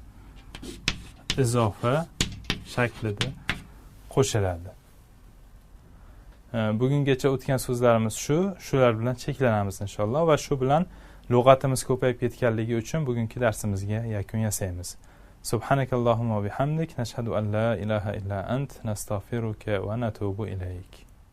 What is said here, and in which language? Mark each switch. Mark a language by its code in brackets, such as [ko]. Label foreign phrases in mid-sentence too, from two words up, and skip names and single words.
[uz] Izofa shaklida qo'shiladi. Bugungacha o'tgan so'zlarimiz shular bilan cheklanamiz inshaalloh va shu bilan lug'atimiz ko'payib ketganligi uchun bugungi darsimizga yakun yasaymiz. [ar] سبحانك اللهم وبحمدك، نشهد أن لا إله إلا أنت، نستغفرك ونتوب إليك.